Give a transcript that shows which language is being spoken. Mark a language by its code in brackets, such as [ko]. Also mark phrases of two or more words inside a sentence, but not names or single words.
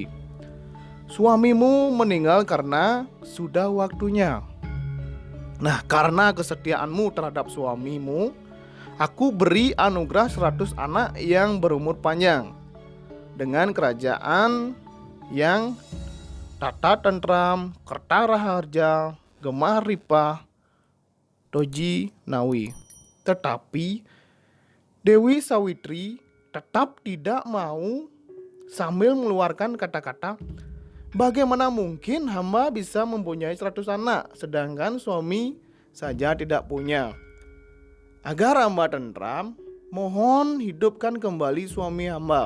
[id] Suamimu meninggal karena sudah waktunya. Nah, karena kesetiaanmu terhadap suamimu, aku beri anugerah 100 anak yang berumur panjang dengan kerajaan yang [jv] tata tentram, kerta raharja, gemah ripah, doji nawi." [id] Tetapi Dewi Savitri tetap tidak mau sambil mengeluarkan kata-kata, "Bagaimana mungkin hamba bisa mempunyai 100 anak sedangkan suami saja tidak punya? Agar hamba tentram, mohon hidupkan kembali suami hamba."